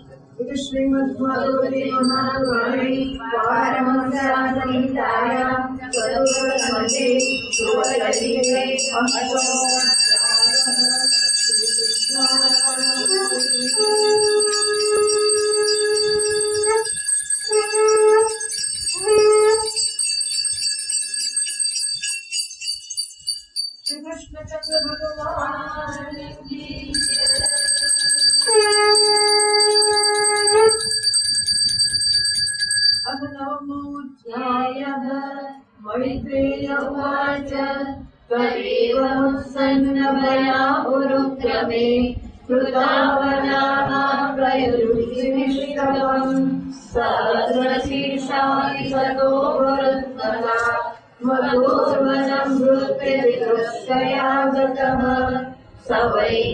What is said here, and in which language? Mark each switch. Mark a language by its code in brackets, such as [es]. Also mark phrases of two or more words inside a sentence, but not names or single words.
[sa] એટલે શ્રીમદ ભાગવતે મહાપુરાણે પારમહંસ્યા સંહિતાયાં ચતુર્દશમતે ધ્રુવચરિત્રે શ્રી કૃષ્ણચંદ્ર [hi] भगवान की जय. [sa] अभिनवमोऽध्यायः मैत्रेय उवाच तदेवमुत्सन्नभया उरुक्रमे कृतावनाः प्रयुज्यमिष्टवम् सहस्रशीर्षाणि ततो वरुत्तमः मधुर्वनं वृत्तिदृष्टया गतः स वै